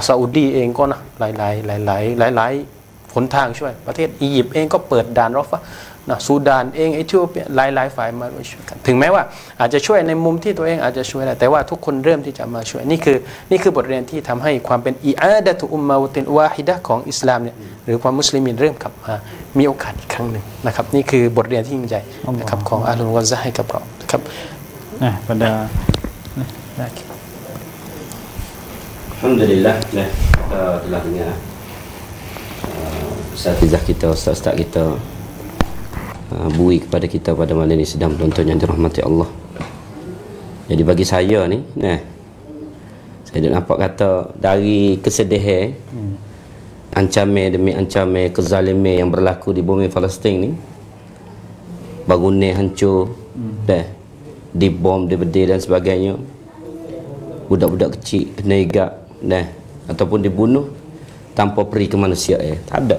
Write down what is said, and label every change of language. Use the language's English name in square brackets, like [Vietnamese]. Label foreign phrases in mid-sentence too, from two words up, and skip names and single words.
[Thai] ซาอุดีเองก็นะหลายหนทางช่วยประเทศอียิปต์เองก็เปิดด่านรอฟะนะซูดานเองเอธิโอเปียหลายฝ่ายมาช่วยกันถึงแม้ว่าอาจจะช่วยในมุมที่ตัวเองอาจจะช่วยได้แต่ว่าทุกคนเริ่มที่จะมาช่วยนี่คือบทเรียนที่ทำให้ความเป็น [Arabic] إعادة أمة واحدة [Thai] ของอิสลามเนี่ยหรือความมุสลิมินเริ่มกลับมามีโอกาสอีกครั้งหนึ่งนะครับนี่คือบทเรียนที่ยิ่งใหญ่นะครับของอาลุลกอซะให้กับเราครับ บรรดา [Malay] Alhamdulillah telah dengar Ustaz kita, Ustaz kita bui kepada kita pada malam ini sedang menonton yang dirahmati Allah. Jadi bagi saya ni, saya dah nampak kata dari kesedihan, ancaman demi ancaman kezaliman yang berlaku di bumi Palestin ni, bangunan hancur, dibom, dibedil dan sebagainya, budak-budak kecil kena igap, ataupun dibunuh tanpa peri kemanusiaan, tak ada.